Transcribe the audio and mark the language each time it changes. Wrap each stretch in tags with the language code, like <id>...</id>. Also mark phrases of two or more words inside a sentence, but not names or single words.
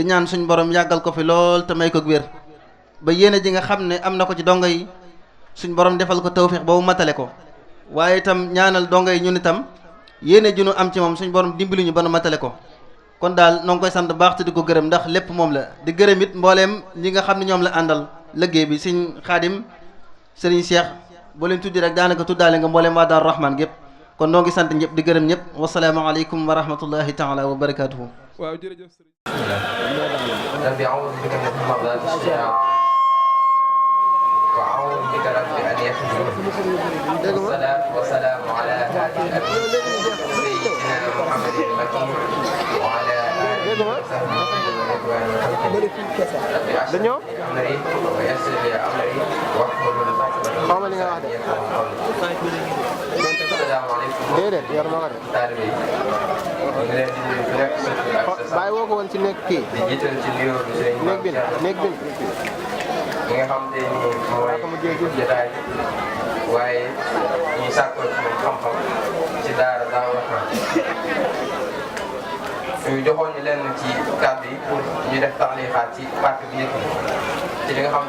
<wo>ñaan suñ borom yàggal ko fi lool te may ko wér ba yéene ji nga xam ne am na ko ci dongo yi suñ borom defal ko tawfiix ba mu matale ko waaye itam ñaanal dongo yi ñun itam yéene ji nu am ci moom suñ borom dimbali ñu ba nu matale ko kon daal noo ngi koy sant baax te di ko gërëm ndax lépp moom la di gërëm it mbooleem ñi nga xam ne ñoom la àndal liggéey bi sëñ Xaadim sëriñ Cheikh boo leen tuddi rek daanaka tuddaale nga mbooleem waa Daaru Rahman gépp kon noo ngi sant ñëpp di gërëm ñëpp</wo> <ar>والسلام عليكم ورحمة الله تعالى وبركاته.</ar> <wo>waaw jërëjëf sëriñ.</wo> <ar>ربي أعوذ بك من همزات الشياطين وأعوذ بك رب أن يحضرون والصلاة والسلام على هادي الأمين سيدنا محمد المكين وعلى آله وصحبه ورضوان خلقه ربي اشرح لي أمري ويسر لي أمري</ar> <wo>xaw ma li nga wax de. déedéet yor ma ko de. taalibe yi ñu ngi leen di nuyu ku nekk sa tur ak sa sant. bàyyi woo ko woon ci nekk kii. di jiital ci nuyoo bi sëñ néeg bi néeg bi. mi nga xam te ni mooy jotaay waaye ñuy sàkkoo ci moom xam-xam ci daara Daaru Rahman ñu joxoon ñu lenn ci kàddu yi pour ñu def taxliixaat ci partie bi yëpp ci li nga xam te</wo>